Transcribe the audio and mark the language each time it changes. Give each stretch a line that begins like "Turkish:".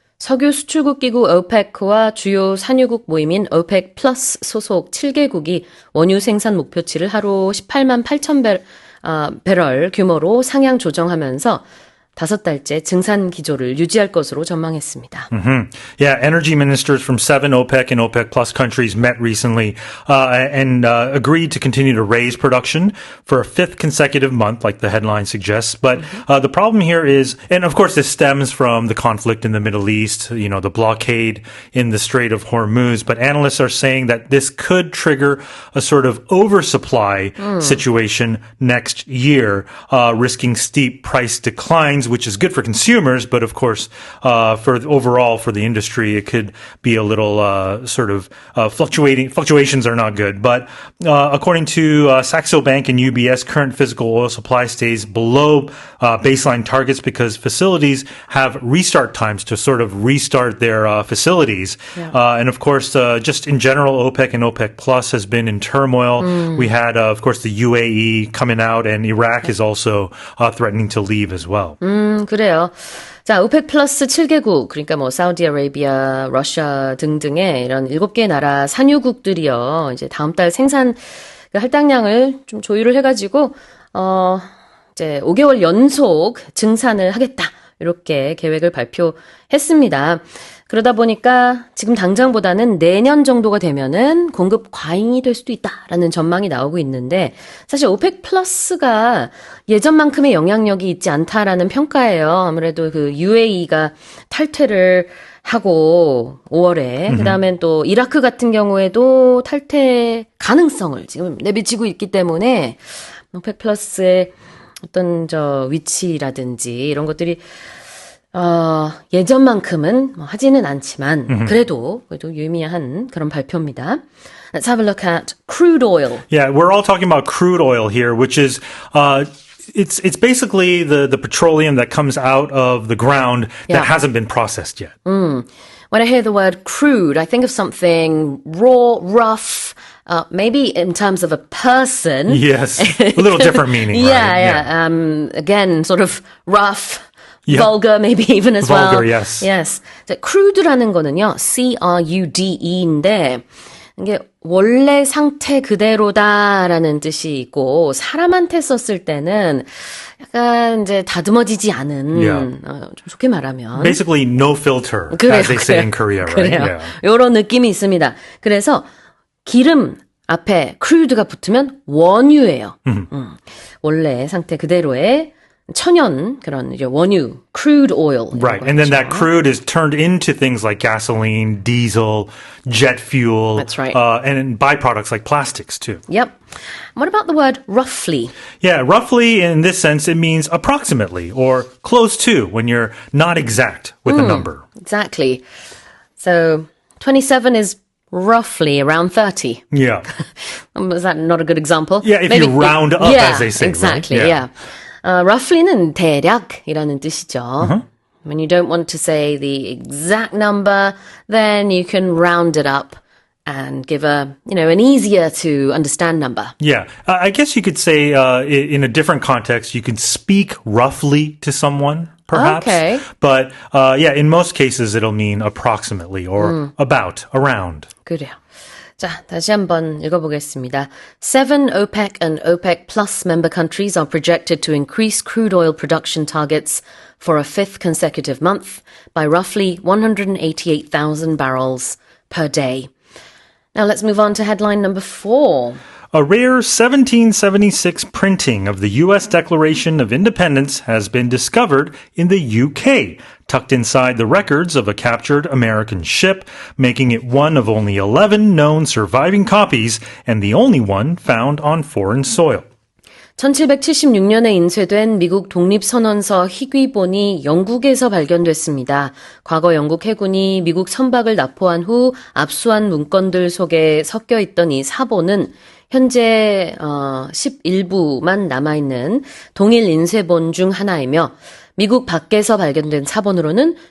Korean: 석유 수출국 기구 OPEC와 주요 산유국 모임인 OPEC 플러스 소속 7개국이 원유 생산 목표치를 하루 18만 8천 배럴 규모로 상향 조정하면서 5달째 증산 기조를 유지할 것으로 전망했습니다.
English: Yeah, energy ministers from 7 OPEC and OPEC Plus countries met recently and agreed to continue to raise production for a fifth consecutive month, like the headline suggests. But the problem here is, and of course this stems from the conflict in the Middle East, you know, the blockade in the Strait of Hormuz. But analysts are saying that this could trigger a sort of oversupply situation next year, risking steep price declines, which is good for consumers, but of course, overall for the industry, it could be a little fluctuations are not good. But according to Saxo Bank and UBS, current physical oil supply stays below baseline targets because facilities have restart times to sort of restart their facilities. Yeah. And of course, just in general, OPEC and OPEC Plus has been in turmoil. We had, of course, the UAE coming out, and Iraq is also threatening to leave as well.
Korean: 그래요. 자, 오펙 플러스 7개국, 그러니까 뭐 사우디아라비아, 러시아 등등의 이런 7개 나라 산유국들이요. 이제 다음 달 생산 할당량을 좀 조율을 해가지고 이제 5개월 연속 증산을 하겠다. 이렇게 계획을 발표했습니다. 그러다 보니까 지금 당장보다는 내년 정도가 되면은 공급 과잉이 될 수도 있다라는 전망이 나오고 있는데 사실 오펙 플러스가 예전만큼의 영향력이 있지 않다라는 평가예요. 아무래도 그 UAE가 탈퇴를 하고 5월에 그다음엔 또 이라크 같은 경우에도 탈퇴 가능성을 지금 내비치고 있기 때문에 오펙 플러스의 어떤 위치라든지 이런 것들이 예전만큼은 하지는 않지만 그래도 유의미한 그런 발표입니다.
English: Let's have a look at crude oil. Yeah, we're all talking about crude oil here, which is it's basically the petroleum that comes out of the ground that hasn't been processed yet. When I hear the word crude, I think of something raw, rough, maybe in terms of a person. Yes, a little different meaning. Yeah. Again, sort of rough. Yep. Vulgar, maybe even as well. Vulgar, yes. Yes.
Korean: crude라는 거는요, CRUDE인데, 이게 원래 상태 그대로다라는 뜻이 있고, 사람한테 썼을 때는 약간 이제 다듬어지지 않은, 좀 좋게 말하면.
English: Basically, no filter,
Korean: 그래요,
English: as they say in Korea, right?
Korean: 그래요. 이런 느낌이 있습니다. 그래서 기름 앞에 crude가 붙으면 원유예요. 원래 상태 그대로의 천연 그런 이제 원유, crude oil.
English: Right, and then that crude is turned into things like gasoline, diesel, jet fuel. That's right. And byproducts like plastics too. Yep. What about the word roughly? Yeah, roughly in this sense, it means approximately or close to when you're not exact with a number. Exactly. So 27 is roughly around 30. Yeah. Is that not a good example? Yeah, if you round up, as they say. Exactly, right? yeah.
Korean: Roughly는 대략이라는 뜻이죠.
English: When you don't want to say the exact number, then you can round it up and give an easier to understand number. Yeah, I guess you could say in a different context, you can speak roughly to someone, perhaps. Okay. But in most cases, it'll mean approximately or about, around.
Korean: 그래요. 자, 다시 한번 읽어보겠습니다.
English: 7 OPEC and OPEC Plus member countries are projected to increase crude oil production targets for a fifth consecutive month by roughly 188,000 barrels per day. Now let's move on to headline number 4. A rare 1776 printing of the U.S. Declaration of Independence has been discovered in the UK, tucked inside the records of a captured American ship, making it one of only 11 known surviving copies and the only one found on foreign soil.
Korean: 1776년에 인쇄된 미국 독립선언서 희귀본이 영국에서 발견됐습니다. 과거 영국 해군이 미국 선박을 납포한 후 압수한 문건들 속에 섞여 있던 이 사본은 현재 11부만 남아있는 동일 인쇄본 중 하나이며 미국 밖에서 발견된 사본으로는